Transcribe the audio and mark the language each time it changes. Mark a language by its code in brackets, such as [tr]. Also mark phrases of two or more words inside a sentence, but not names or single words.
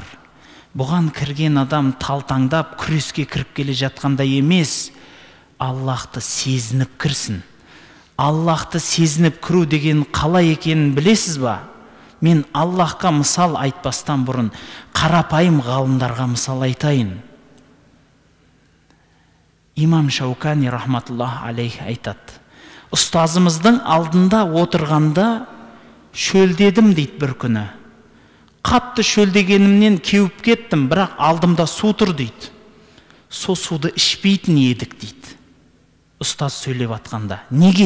[kk] Бұған кірген адам талтаңдап күреске кіріп келе жатқанда емес, Аллахты сезініп кірсін. Аллахты сезініп кіру деген қалай екенін білесіз ба? Мен Аллахқа мысал айтпастан бұрын қарапайым ғалымдарға мысал айтайын. Имам Шаукани [ar] رحمة الله عليه [kk] айтады, ұстазымыздың алдында отырғанда шөлдедім дейді бір күні. Қатты шөлдегенімнен кеуіп кеттім, бірақ алдымда су тұр дейді. Со суды ішпейтін едік дейді. Ұстаз сөйлеп атқанда, неге?